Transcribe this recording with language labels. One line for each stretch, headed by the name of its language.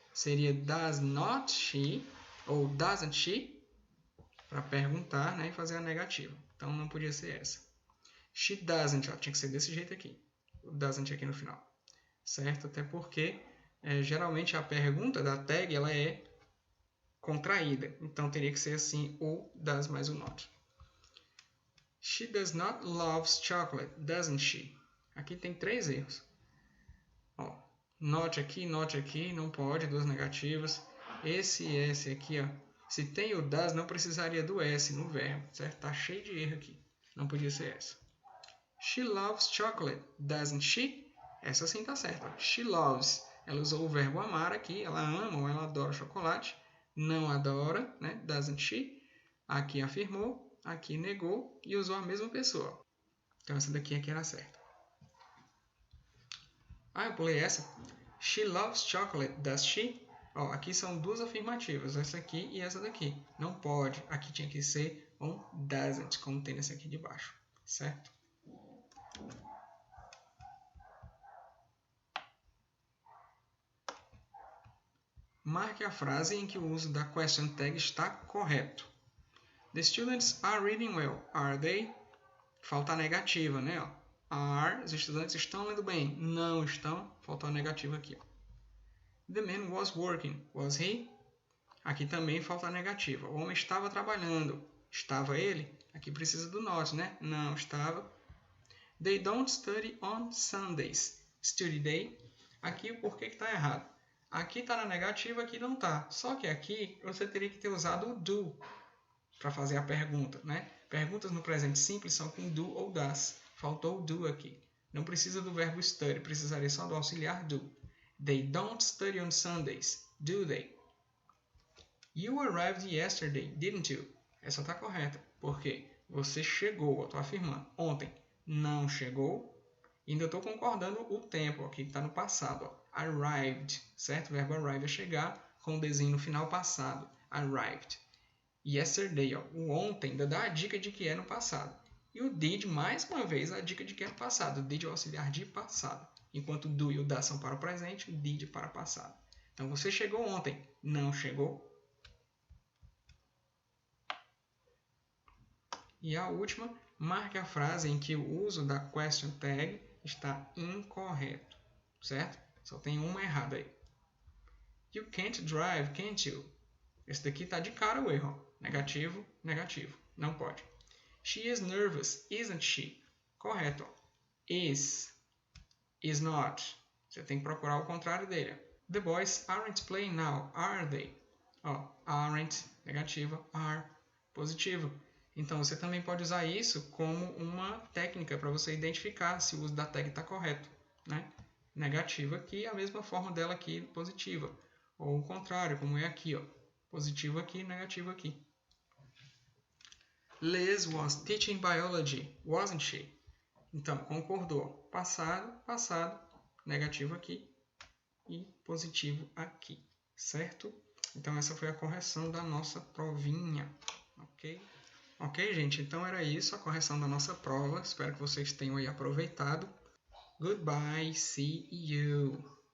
Portuguese: Seria
English: does not she
Portuguese: ou
English: doesn't she
Portuguese: para perguntar, né, e fazer a negativa. Então não podia ser essa.
English: She doesn't,
Portuguese: ó, tinha que ser desse jeito aqui. O doesn't aqui no final. Certo? Até porque geralmente a pergunta da tag ela é contraída. Então teria que ser assim o does mais o not.
English: She does not love chocolate, doesn't she?
Portuguese: Aqui tem 3 erros. Ó, not aqui, não pode, duas negativas. Esse S aqui, ó, se tem o does, não precisaria do S no verbo, certo? Tá cheio de erro aqui. Não podia ser essa.
English: She loves chocolate, doesn't she?
Portuguese: Essa sim tá certa.
English: She loves.
Portuguese: Ela usou o verbo amar aqui. Ela ama ou ela adora chocolate. Não adora, né?
English: Doesn't she?
Portuguese: Aqui afirmou, aqui negou e usou a mesma pessoa. Então essa daqui é que era certa. Eu pulei essa.
English: She loves chocolate, does she?
Portuguese: Ó, aqui são duas afirmativas, essa aqui e essa daqui. Não pode. Aqui tinha que ser um doesn't, como tem nesse aqui de baixo, certo? Marque a frase em que o uso da question tag está correto.
English: The students are reading well, are they?
Portuguese: Falta a negativa, né? Ó. Are, os estudantes estão lendo bem. Não estão, faltou a negativa aqui. Ó.
English: The man was working, was he?
Portuguese: Aqui também falta a negativa. O homem estava trabalhando. Estava ele? Aqui precisa do not, né? Não estava.
English: They don't study on Sundays. Study they?
Portuguese: Aqui o porquê que está errado. Aqui está na negativa, aqui não está. Só que aqui você teria que ter usado o do para fazer a pergunta, né? Perguntas no presente simples são com do ou das. Faltou o do aqui. Não precisa do verbo study, precisaria só do auxiliar do.
English: They don't study on Sundays, do they? You arrived yesterday, didn't you?
Portuguese: Essa está correta. Por quê? Você chegou, eu estou afirmando. Ontem não chegou. E ainda estou concordando o tempo, aqui está no passado. Ó. Arrived, certo? O verbo arrive é chegar com o desenho no final passado. Arrived. Yesterday, ó. O ontem ainda dá a dica de que é no passado. E o did, mais uma vez, a dica de que é no passado. O did é o auxiliar de passado. Enquanto o do e o da são para o presente, o did para o passado. Então, você chegou ontem. Não chegou. E a última, marque a frase em que o uso da question tag está incorreto. Certo? Só tem uma errada aí.
English: You can't drive, can't you?
Portuguese: Esse daqui está de cara o erro. Negativo, negativo. Não pode.
English: She is nervous, isn't she?
Portuguese: Correto. Is. Is not. Você tem que procurar o contrário dele.
English: The boys aren't playing now, are they?
Portuguese: Aren't, negativa. Are, positivo. Então, você também pode usar isso como uma técnica para você identificar se o uso da tag está correto. Né? Negativa aqui, a mesma forma dela aqui, positiva. Ou o contrário, como é aqui. Ó. Positivo aqui, negativo aqui.
English: Liz was teaching biology, wasn't she?
Portuguese: Então, concordou. Passado, passado, negativo aqui e positivo aqui. Certo? Então, essa foi a correção da nossa provinha. Ok? Ok, gente? Então, era isso, a correção da nossa prova. Espero que vocês tenham aí aproveitado.
English: Goodbye, see you!